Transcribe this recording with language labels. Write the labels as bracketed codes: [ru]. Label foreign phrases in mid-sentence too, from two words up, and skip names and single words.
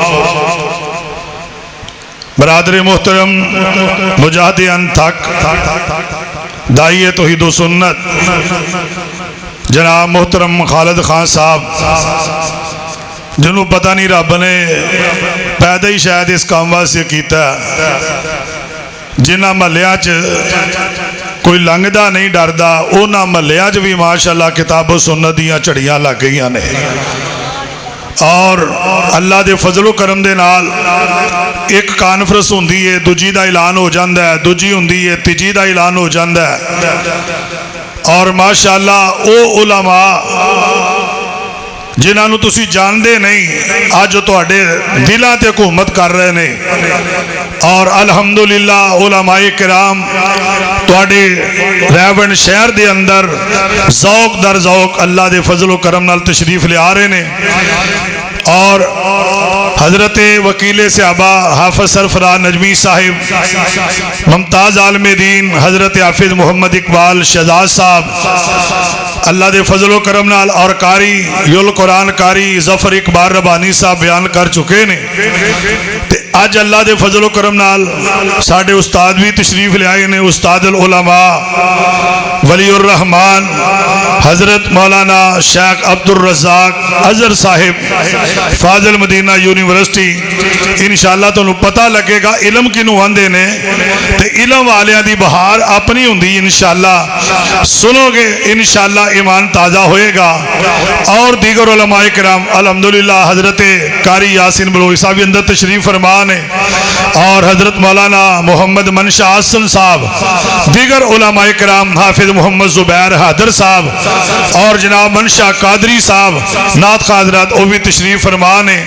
[pa] برادر محترم، مجاہد انتھک، داعی توحید و سنت جناب محترم خالد خان صاحب، جنہوں پتہ نہیں رب نے پیدا ہی شاید اس کام واسطے کیتا ہے، جنہ محلیاں کوئی لنگدا نہیں ڈردا، اونا محلیاں بھی ماشاءاللہ کتاب و سنت دیاں چڑیاں لگ گئیاں نے، اور اللہ دے فضل و کرم دے نال ایک کانفرنس ہوندی ہے، دوجی دا اعلان ہو جاندہ ہے، دوجی ہوندی ہے، تیجی دا اعلان ہو جاندہ ہے، اور ماشاءاللہ او علماء جنہاں نو تسی جان دے نہیں، آج جو تواڈے دلاں تے حکومت کر رہے نہیں، اور الحمدللہ علماء کرام تواڈے ریون شہر دے اندر ذوق در ذوق اللہ دے فضل و کرم نال تشریف لے آ رہے نے، اور حضرت وکیل صحابہ حافظ سرفراز نجمی صاحب، ممتاز عالم دین حضرت حافظ محمد اقبال شہزاد صاحب اللہ دے فضل و کرم نال، اور قاری یل قرآن قاری ظفر اقبال ربانی صاحب بیان کر چکے نے، اج اللہ دے فضل و کرم نال ساڈے استاد بھی تشریف لے آئے نے، استاد العلماء ولی الرحمان حضرت مولانا شیخ عبد الرزاق اظہر صاحب فاضل مدینہ یونیورسٹی۔ انشاءاللہ تانوں پتہ لگے گا علم کینوں آندے نے تے علم والیاں دی بہار اپنی ہوندی، انشاءاللہ سنو گے انشاءاللہ ایمان تازہ ہوئے گا۔ [ur] اور دیگر علماء کرام الحمدللہ حضرت قاری یاسین بلوچ صاحب اندر تشریف فرمان ہے، اور حضرت مولانا محمد منشا حسن صاحب، دیگر علماء کرام حافظ محمد زبیر حیدر صاحب، اور جناب منشا قادری صاحب نعت حضرات وہ بھی تشریف فرمان ہے۔